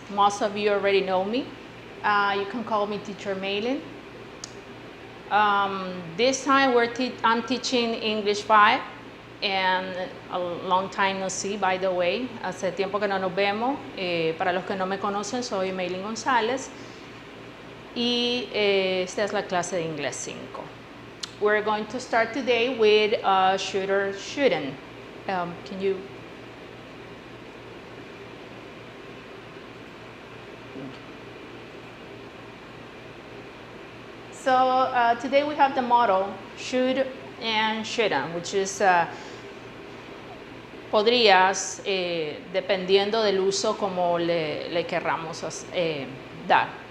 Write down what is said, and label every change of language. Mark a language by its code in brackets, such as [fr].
[en] Most of you already know me. You can call me Teacher Meylin. This time I'm teaching English 5 and a long time no see, by the way. [es] Hace tiempo que no nos vemos. Para los que no me conocen, soy Meylin Gonzalez y esta es la clase de Inglés 5. [en] We're going to start today with should or shouldn't. Can you? So today we have the model should and shouldn't, which is [es] podrías, dependiendo del uso como le querramos dar.